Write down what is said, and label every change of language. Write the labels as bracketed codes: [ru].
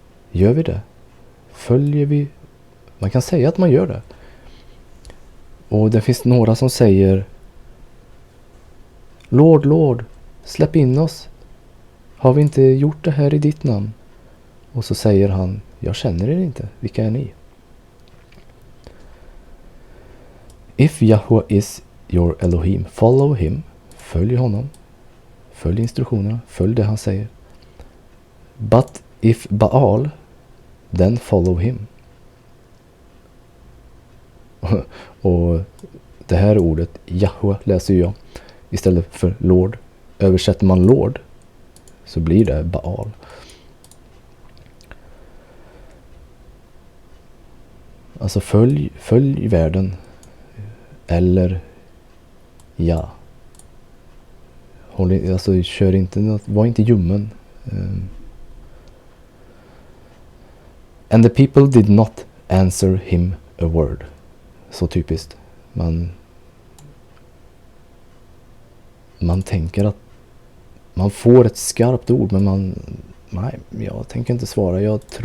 [sv] Gör vi det? Följer vi? Man kan säga att man gör det. Och det finns några som säger, Lord, Lord, släpp in oss. Har vi inte gjort det här i ditt namn? Och så säger han, jag känner er inte. Vilka är ni? [en] If Yahweh is your Elohim, follow him. [sv] Följ honom. Följ instruktionerna. Följ det han säger. [en] But if Baal, then follow him. [sv] Och det här ordet, Yahweh, läser jag istället för Lord. Översätter man Lord så blir det Baal. Alltså följ världen. Eller ja. Alltså kör inte något, var inte ljummen. [en] And the people did not answer him a word. [sv] Så typiskt. Man tänker att man får ett skarpt ord, men nej, jag tänker inte svara.